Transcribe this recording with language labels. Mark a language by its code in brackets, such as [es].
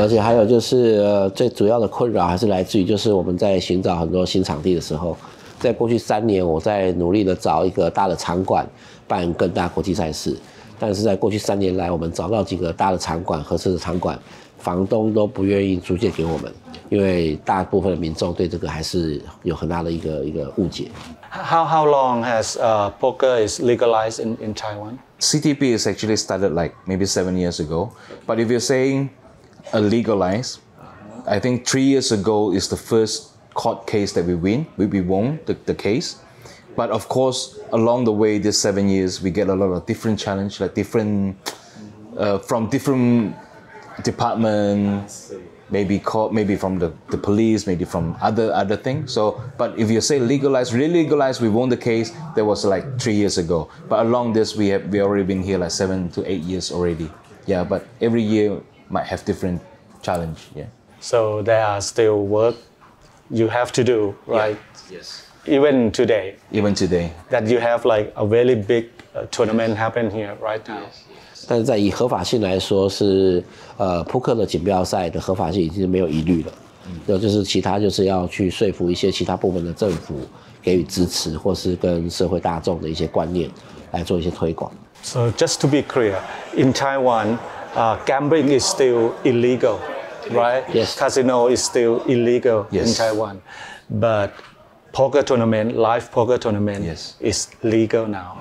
[zh] 而且还有就是最主要的困扰还是来自于就是我们在寻找很多新场地的时候，在过去3年我在努力的找一个大的场馆办更大国际赛事，但是在过去3年来我们找到几个大的场馆合适的场馆，房东都不愿意租借给我们，因为大部分的民众对这个还是有很大的一个误解。 [en] How long has poker is legalized in Taiwan? CTP is actually started like maybe 7 years ago. But if you're saying legalized, I think 3 years ago is the first court case that we won the case. But of course, along the way, this 7 years, we get a lot of different challenge, like different, from different departments, maybe from the police, maybe from other things. So, but if you say legalized, really legalized, we won the case. That was like 3 years ago. But along this, we already been here like 7 to 8 years already. Yeah, but every year might have different challenge. Yeah. So there are still work you have to do, right? Yeah. Yes. Even today. Even today. That you have like a very big tournament happen here right now. [zh] 但是在以合法性来说是扑克的锦标赛的合法性已经没有疑虑了，就是其他就是要去说服一些其他部门的政府给予支持，或是跟社会大众的一些观念来做一些推广。 [en] So just to be clear, in Taiwan, gambling is still illegal, right? Yes. Casino is still illegal in Taiwan, but poker tournament, live poker tournament is legal now.